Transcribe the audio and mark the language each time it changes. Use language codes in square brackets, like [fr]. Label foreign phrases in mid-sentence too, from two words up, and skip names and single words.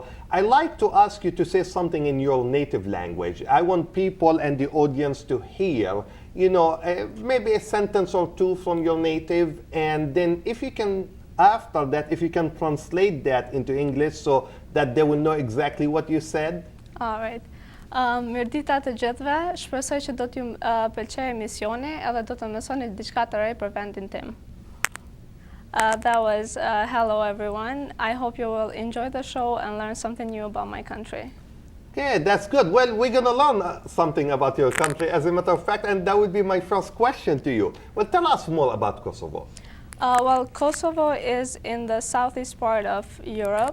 [en] I like to ask you to say something in your native language. I want people and the audience to hear, maybe a sentence or two from your native, and then if you can after that, if you can translate that into English so that they will know exactly what you said. All right. [sq] Mirëdita të gjithëve, shpresoj që do t'ju pëlqejë emisioni edhe do të mësoni diçka të re për vendin tim. [en] That was hello everyone. I hope you will enjoy the show and learn something new about my country. Okay, that's good. Well, we're going to learn something about your country as a matter of fact, and that would be my first question to you. Well, tell us more about Kosovo. Well, Kosovo is in the southeast part of Europe.